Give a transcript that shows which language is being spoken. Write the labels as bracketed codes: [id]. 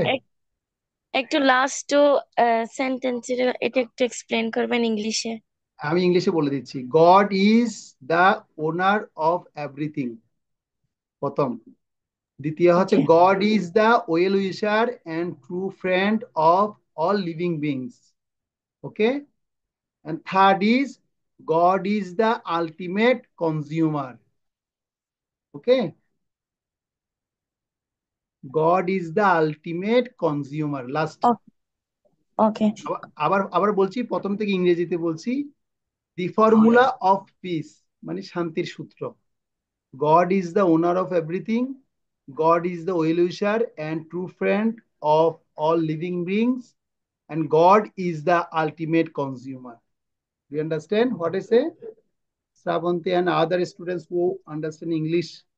[bn] এক- একটু last sentence এটা একটু এক্সপ্লেন করবেন ইংলিশে। আমি ইংলিশে বলে দিচ্ছি। [en] God is the owner of everything, [bn] প্রথম। দ্বিতীয় হচ্ছে [en] Okay. God is the well wisher and true friend of all living beings. Okay, and third is God is the ultimate consumer. Okay, God is the ultimate consumer. Last, okay. [bn] আবার আবার বলছি, প্রথম থেকে ইংরেজিতে বলছি। [en] the formula of peace [bn] মানে শান্তির সূত্র। [en] God is the owner of everything, God is the well wisher and true friend of all living beings, and God is the ultimate consumer. Do you understand what I say? Sravanti and other students who understand English.